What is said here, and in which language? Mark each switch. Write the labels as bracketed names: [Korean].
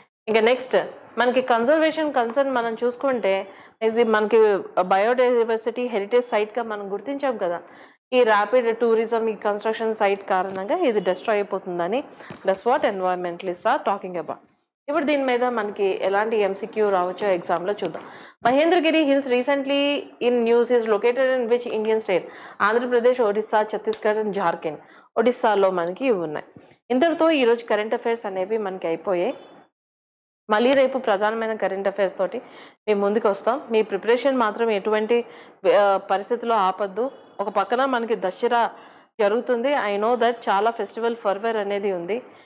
[Telugu] ఇంకా నెక్స్ట్ మనకి conservation concern మనం చూసుకుంటే ఇది మనకి బయోడైవర్సిటీ హెరిటేజ్ సైట్గా మనం గుర్తించాం కదా. ఈ ర్యాపిడ్ టూరిజం, ఈ కన్స్ట్రక్షన్ సైట్ కారణంగా ఇది డిస్ట్రాయ్ అయిపోతుందని [English] That's what environmentalist are talking about. [Telugu] ఇప్పుడు దీని మీద మనకి ఎలాంటి MCQ రావచ్చో ఎగ్జామ్లో చూద్దాం. [English] Mahendragiri Hills recently in news is located in which Indian state? Andhra Pradesh, Odisha, Chhattisgarh and Jharkhand. [Telugu] ఒడిస్సాలో మనకి ఇవి ఉన్నాయి. ఇంతటితో ఈరోజు కరెంట్ అఫైర్స్ అనేవి మనకి అయిపోయాయి. మళ్ళీ రేపు ప్రధానమైన కరెంట్ అఫైర్స్ తోటి మేము ముందుకు వస్తాం. మీ ప్రిపరేషన్ మాత్రం ఎటువంటి పరిస్థితుల్లో ఆపద్దు. ఒక పక్కన మనకి దసరా జరుగుతుంది. [English] I know that [Telugu] చాలా ఫెస్టివల్ ఫర్వర్ అనేది ఉంది.